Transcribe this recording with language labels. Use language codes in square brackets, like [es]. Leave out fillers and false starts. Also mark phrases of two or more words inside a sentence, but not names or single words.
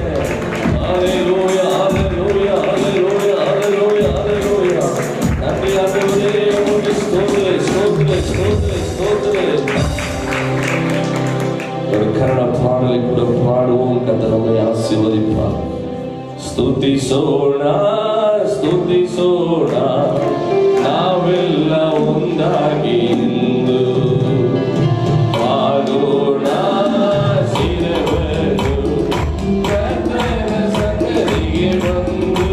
[ta] ஹல்லேலூயா, ஹல்லேலூயா, ஹல்லேலூயா, ஹல்லேலூயா, ஹல்லேலூயா. நன்றி ஆண்டவரே, உமக்கு ஸ்தோத்திர, ஸ்தோத்திர, ஸ்தோத்திர, ஸ்தோத்திர. ஒரு கன்னட பாடலை கூட பாடுவோம், கர்த்தர் நம்மை ஆசீர்வதிப்பார். [kn] ಸ್ತುತಿ ಸೋಣ, ಸ್ತುತಿ ಸೋಣ, ನಾವೆಲ್ಲ ಒಂದಾಗಿ ಇಂದು ಪಾಡೋಣ ಶಿರವನ್ನು ಕರ್ತನ ಸನ್ನಿಧಿಗೆ ಬಂದು.